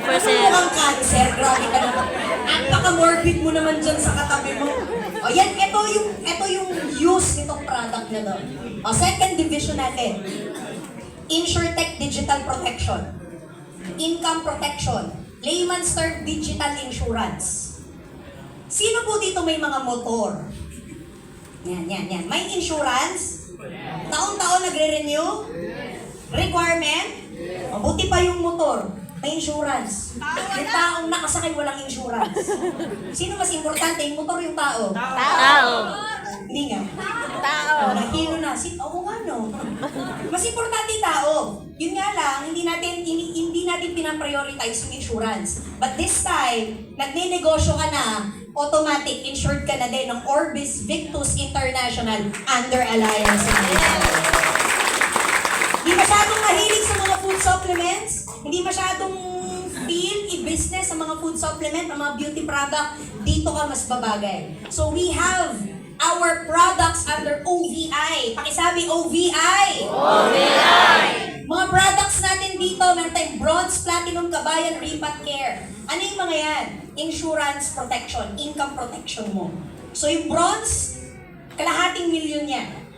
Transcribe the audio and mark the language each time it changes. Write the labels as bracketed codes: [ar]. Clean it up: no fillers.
[tl] Mukhang cancer, grabe ka naman. At baka-morbid mo naman dyan sa katabi mo. O yan, ito yung use nitong product na to. O, second division natin. InsurTech Digital Protection. [en] Income Protection. Layman's term, digital insurance. [tl] Sino po dito may mga motor? Yan. May insurance? Taon-taon nagre-renew? Requirement? Mabuti pa yung motor. May insurance. Yung taong nakasakay walang insurance. Sino mas importante, yung motor yung tao? Tao. Hindi nga. Tao. Nahilo na. Oo nga no. Mas importante yung tao. Yun nga lang, hindi natin pinaprioritize yung insurance. [en] But this time, [tl] nagne-negosyo ka na, automatic insured ka na din ng Orbis Victus International under Alliance. Hindi masyadong mahilig sa mga food supplements. Hindi masyadong feel i-business sa mga food supplement, ang mga beauty product. Dito ka mas babagay. [en] So we have our products under OVI. [tl] Pakisabi, OVI! OVI! Mga products natin dito, meron tayong Bronze, Platinum, Kabayan, Ripat Care. Ano yung mga yan? Insurance protection, income protection mo. So yung Bronze, kalahating milyon yan.